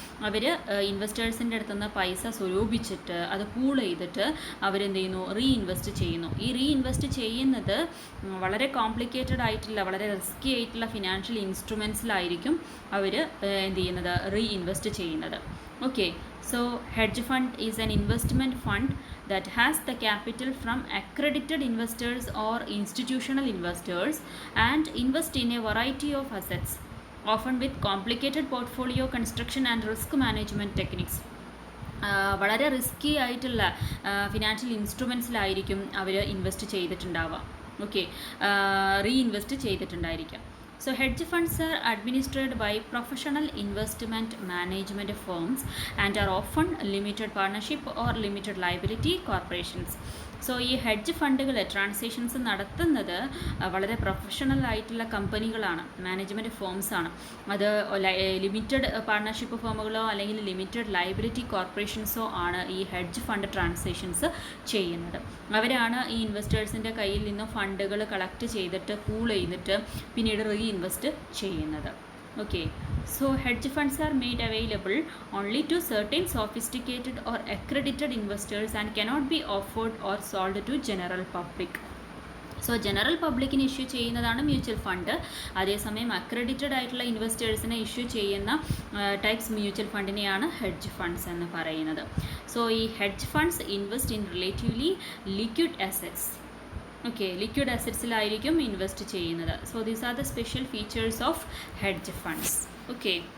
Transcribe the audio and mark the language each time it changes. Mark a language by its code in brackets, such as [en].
[ml] അവർ ഇൻവെസ്റ്റേഴ്സിൻ്റെ അടുത്തുനിന്ന് പൈസ സ്വരൂപിച്ചിട്ട് അത് പൂൾ ചെയ്തിട്ട് അവരെന്ത് ചെയ്യുന്നു, റീഇൻവെസ്റ്റ് ചെയ്യുന്നു. ഈ റീഇൻവെസ്റ്റ് ചെയ്യുന്നത് വളരെ കോംപ്ലിക്കേറ്റഡ് ആയിട്ടുള്ള, വളരെ റിസ്കി ആയിട്ടുള്ള ഫിനാൻഷ്യൽ ഇൻസ്ട്രുമെൻസിലായിരിക്കും അവർ എന്ത് ചെയ്യുന്നത്, റീഇൻവെസ്റ്റ് ചെയ്യുന്നത്. [en] Okay, so hedge fund is an investment fund that has the capital from accredited investors or institutional investors and invest in a variety of assets, often with complicated portfolio construction and risk management techniques. [ml] വളരെ risky ആയിട്ടുള്ള financial ഇൻസ്ട്രുമെൻസിലായിരിക്കും our invest ചെയ്തിട്ടുണ്ടാവുക. Okay, reinvest ചെയ്തിട്ടുണ്ടായിരിക്കാം. [en] So hedge funds are administered by professional investment management firms and are often limited partnership or limited liability corporations. [ml] So ഈ hedge ഫണ്ടുകൾ transactions നടത്തുന്നത് വളരെ professional ആയിട്ടുള്ള കമ്പനികളാണ്, management ഫേംസാണ്. അത് limited partnership ഫേമുകളോ അല്ലെങ്കിൽ limited liability കോർപ്പറേഷൻസോ ആണ് ഈ ഹെഡ്ജ് ഫണ്ട് ട്രാൻസാക്ഷൻസ് ചെയ്യുന്നത്. അവരാണ് ഈ ഇൻവെസ്റ്റേഴ്സിൻ്റെ കയ്യിൽ നിന്ന് ഫണ്ടുകൾ കളക്ട് ചെയ്തിട്ട് പൂൾ ചെയ്തിട്ട് പിന്നീട് റീഇൻവെസ്റ്റ് ചെയ്യുന്നത്. [en] Okay, so hedge funds are made available only to certain sophisticated or accredited investors and cannot be offered or sold to general public. [ml] So general പബ്ലിക്കിന് ഇഷ്യൂ ചെയ്യുന്നതാണ് മ്യൂച്വൽ ഫണ്ട്. അതേസമയം accredited ആയിട്ടുള്ള ഇൻവെസ്റ്റേഴ്സിനെ issue ചെയ്യുന്ന types mutual ഫണ്ടിനെയാണ് hedge funds എന്ന് പറയുന്നത്. [en] So ഈ hedge funds invest in relatively liquid assets. Okay, [ml] liquid അസറ്റ്സിലായിരിക്കും invest ചെയ്യുന്നത്. [en] So these are the special features of hedge funds. Okay.